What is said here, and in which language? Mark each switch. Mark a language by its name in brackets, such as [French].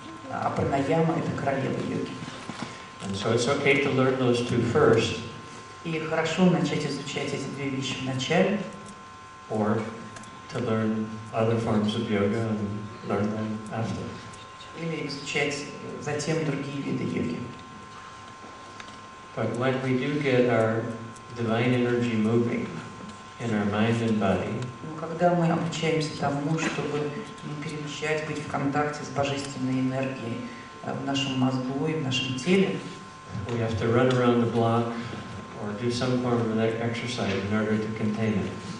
[Russian] а пранаяма — это королева йоги. [English] And so it's okay to learn those two first. [Russian] И хорошо начать изучать эти две вещи в начале. [English] Or to learn other forms of yoga and learn them after. [Russian] Или изучать затем другие виды йоги. [English] But when we do get our divine energy moving in our mind and body, [Russian] Но когда мы обучаемся тому, чтобы перемещать, быть в контакте с божественной энергией в нашем мозгу и в нашем теле, [English] we have to run around the block or do some form of an exercise in order to contain it.